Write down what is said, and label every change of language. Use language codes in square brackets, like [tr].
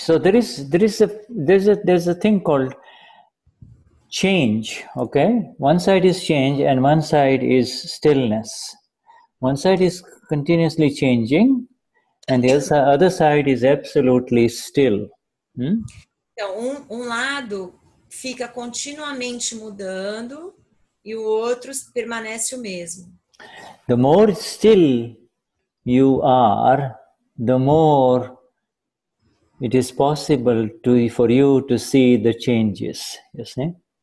[en] So there's a thing called change. Okay, one side is change and one side is stillness. One side is continuously changing, and the other side is absolutely still. [pt] Então, um lado fica continuamente mudando e o outro permanece o mesmo. [en] The more still you are, the more it is possible for you to see the changes, you see?